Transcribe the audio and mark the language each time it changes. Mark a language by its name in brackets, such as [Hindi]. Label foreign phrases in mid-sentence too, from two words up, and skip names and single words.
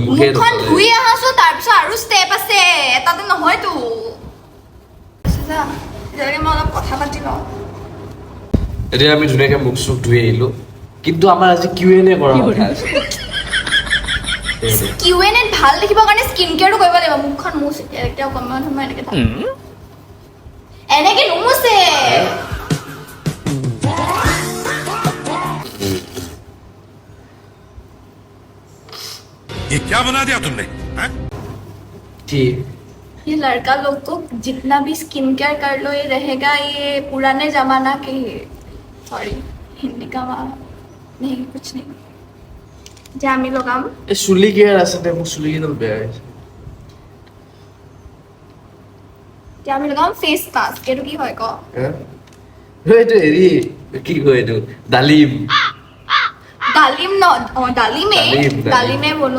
[Assamese] মুখখন ধুই আহাছো তাৰপিছত আৰু ষ্টেপ আছে এটাতে নহয়তো যা এতিয়ালৈকে মই অলপ কথা পাতি লওঁ এতিয়া আমি ধুনীয়াকৈ মুখ চুখ ধুই আহিলো কিন্তু আমাৰ আজি Q&A কৰা কথা আছে Q&A ভাল দেখিবৰ কাৰণে স্কিন কেয়াৰটো কৰিব লাগিব মুখখন মুচ এতিয়া অকণমান সময় এনেকৈ থাক এনেকৈ নুমুচে [Hindi] ये क्या बना दिया तुमने हाँ? [Assamese] কি [Hindi] ये लड़का लोग को जितना भी [English] skin care [Hindi] कर लो ये रहेगा ये पुराने जमाना के सॉरी हिंदी का नहीं कुछ नहीं जा [Assamese] আমি লগাম এই চুলি কেয়াৰ আছে দে মোৰ চুলি কেইডাল বেয়া হৈছে এতিয়া আমি লগাম [English] face mask [Assamese] এইটো কি হয় ক এইটো হেৰি কি কয় এইটো ডালিম ডালিম ন ডালিমে ডালিমে বনোৱা